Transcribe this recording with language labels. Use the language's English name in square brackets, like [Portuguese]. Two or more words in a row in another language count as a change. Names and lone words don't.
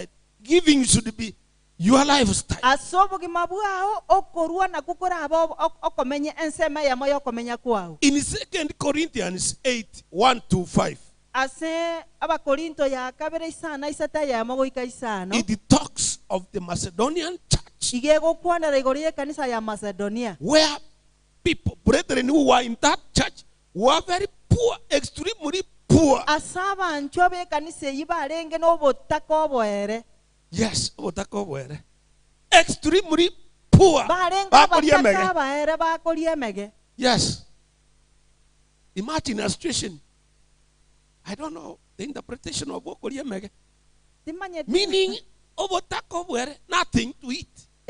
[English] Giving should be your lifestyle. In 2 Corinthians 8:1-5, it talks of the Macedonian church, where people, brethren who were in that church, were very poor. poor, extremely poor. [Gusii] Asaba nchobe kanise yibarenge no botaka boere. Yes, obotaka boere. [English] Extremely poor. Yes. Imagine a situation. I don't know the interpretation of Okoriemege. Meaning, nothing to eat.